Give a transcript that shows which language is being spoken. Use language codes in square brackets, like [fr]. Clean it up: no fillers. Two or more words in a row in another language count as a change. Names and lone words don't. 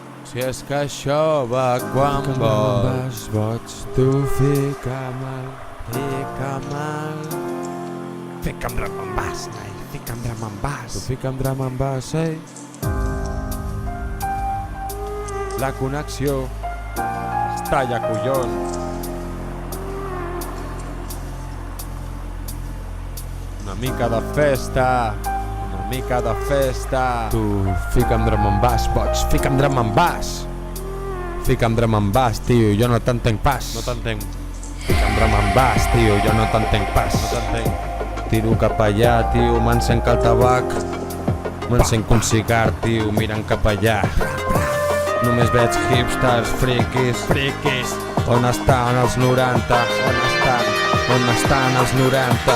[ca] Si és que això va quan vols, tu fica'm [en] drum and bass, [ca] noi, fica'm drum and bass. Tu fica'm [en] drum and bass, [ca] eh? La connexió està allà, collons. Una mica de festa, una mica de festa. Tu fica'm [en] drum and bass, [ca] boig, fica'm [en] drum and bass. [ca] Fica'm [en] drum and bass, [ca] tio, jo no t'entenc pas. No t'entenc. Fica'm [en] drum and bass, [ca] tio, jo no t'entenc pas. No t'entenc. Tiro cap allà, tio, m'encenc el tabac. M'encenc un cigar, tio, mirant cap allà. Només veig hipsters, friquis. On estan els 90? On estan? On estan els 90?